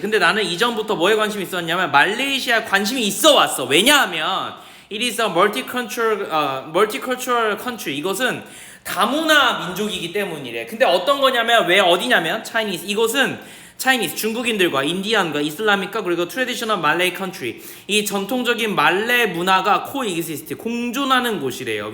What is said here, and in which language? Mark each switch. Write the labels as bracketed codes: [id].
[ko] 근데 나는 이전부터 뭐에 관심이 있었냐면 말레이시아에 관심이 있어 왔어. 왜냐하면 [en] it is a multicultural country. [ko] 이것은 다문화 민족이기 때문이래. 근데 어떤 거냐면 왜 어디냐면 Chinese. 이곳은 차이니스, 중국인들과 인디안과 이슬람과 그리고 트레디셔널 말레이 컨트리, 이 전통적인 말레 문화가 코익시스트, 공존하는 곳이래요.